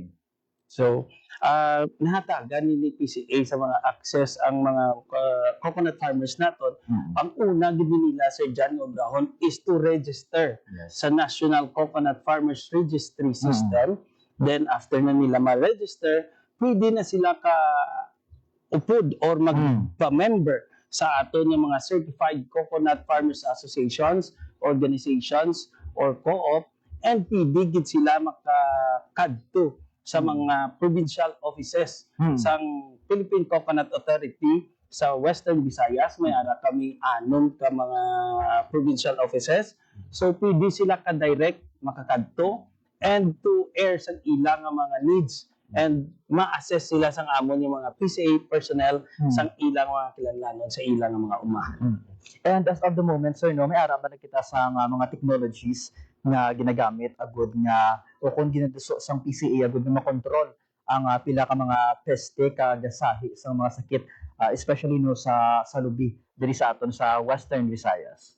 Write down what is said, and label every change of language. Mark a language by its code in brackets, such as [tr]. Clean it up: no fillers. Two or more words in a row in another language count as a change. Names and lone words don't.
[hil] So, nahatagan ni PCA sa mga access ang mga [en] coconut farmers [hil] naton. Ang una gid nila, Sir John Obrahon, [en] is to register sa National Coconut Farmers Registry System. Then, after [hil] na nila ma-register, pwede na sila upod or magpa-member sa aton yung mga [en] certified coconut farmers associations, organizations, or co-op, [hil] and pwede gid sila makakadto sa mga [en] provincial offices [hil] sang Philippine Coconut Authority sa Western Visayas. May ara kami 6 ka mga [en] provincial offices. [hil] So pwede sila ka-direct makakadto [en] and to air [hil] sa ilang mga needs and ma-assess sila sang amon yung mga PCA personnel sang ilang mga kinahanglanon sa ilang mga umahan. [en] And as of the moment, [hil] sir, no, may ara ba na kita sa mga technologies nga ginagamit agud nga o kung ginaduso sang PCA agud nga makontrol ang pila ka mga peste kagasahi sa mga sakit, especially no sa lubi diri sa aton sa Western Visayas?